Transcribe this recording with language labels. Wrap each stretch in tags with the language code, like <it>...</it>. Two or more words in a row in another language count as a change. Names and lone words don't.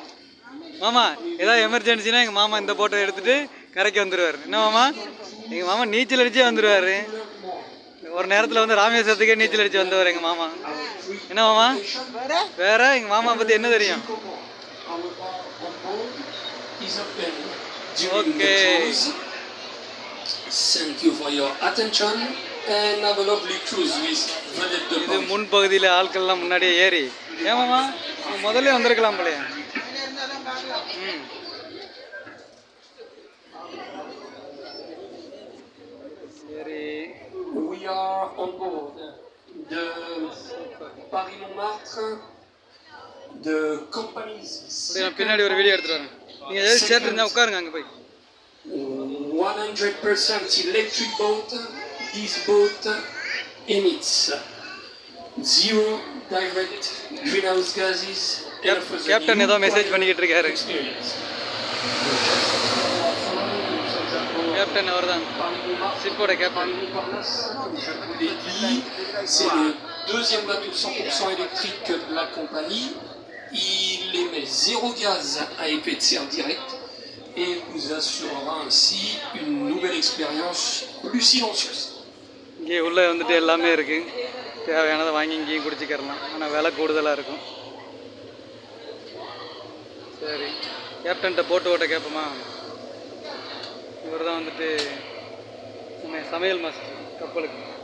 <ta>மாமா, ஏதாவது எமர்ஜென்சினா எங்கள் மாமா இந்த போட்டை எடுத்துகிட்டு கரைக்கு வந்துடுவார். என்ன மாமா? எங்கள் மாமா நீச்சல் அடிச்சே வந்துடுவார். ஒரு நேரத்தில் வந்து ராமேஸ்வரத்துக்கே நீச்சல் அடித்து வந்தவர் எங்கள் மாமா. என்ன மாமா? வேற எங்கள் மாமா பற்றி என்ன தெரியும்? ஓகே.</ta> <en>Thank you for your attention and have a lovely cruise with Vedette de</en> <ta>இது</ta> <en>Paris.</en> <ta>முன்பகுதியில் ஆட்கள்லாம் முன்னாடியே ஏறி ஏமாமா முதல்ல வந்திருக்கலாம் போலையா. ம். சரி.</ta> <en>We are on board de Paris Montmartre,</en> <fr>de compagnies.</fr> <ta>பின்னாடி ஒரு வீடியோ எடுத்துட்டு வரேன். நீங்கள் எதாவது சேர்த்து இருந்தால் உட்காருங்க அங்கே போய்.</ta> <en>100% electric boat. This boat emits zero direct greenhouse gases.</en> <ta>கேப்டன் ஏதோ மெசேஜ் பண்ணிக்கிட்டு இருக்காரு. கேப்டன் அவர் தான், ஷிப்போட கேப்டன்.</ta> <fr>C'est le deuxième bateau 100% électrique de la compagnie. Il émet zéro gaz à effet de serre direct et vous assurera ainsi une nouvelle expérience plus silencieuse.</fr> <ta>இங்கே உள்ளே வந்துட்டு எல்லாமே இருக்குது. தேவையானதை வாங்கி இங்கேயும் குடிச்சிக்கிறலாம். ஆனால் விலை கூடுதலாக இருக்கும். சரி, கேப்டன்கிட்ட போட்டு ஓட்ட கேட்போமா? இவர் தான் வந்துட்டு சமையல் மாஸ்டர் கப்பலுக்கு.</ta>